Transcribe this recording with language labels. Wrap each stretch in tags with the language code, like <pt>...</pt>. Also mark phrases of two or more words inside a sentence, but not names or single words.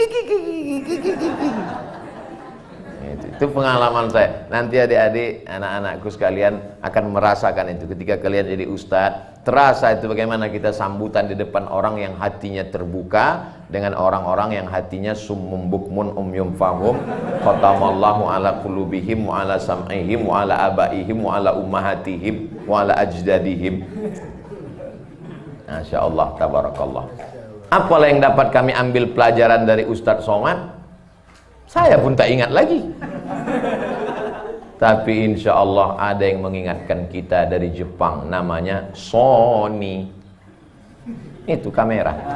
<id>Itu pengalaman saya. Nanti adik-adik, anak-anakku sekalian akan merasakan itu ketika kalian jadi ustadz. Terasa itu bagaimana kita sambutan di depan orang yang hatinya terbuka dengan orang-orang yang hatinya</id> <ar>صم بكم عمي فهم. ختم الله على قلوبهم وعلى سمعهم وعلى آبائهم وعلى أمهاتهم وعلى أجدادهم. ما شاء الله، تبارك الله.</ar> <id>Apalah yang dapat kami ambil pelajaran dari Ustadz Somad? Saya pun tak ingat lagi. Tapi</id> <ar>إن شاء الله</ar> <id>ada yang mengingatkan kita dari Jepang, namanya Sony. Itu kamera.</id>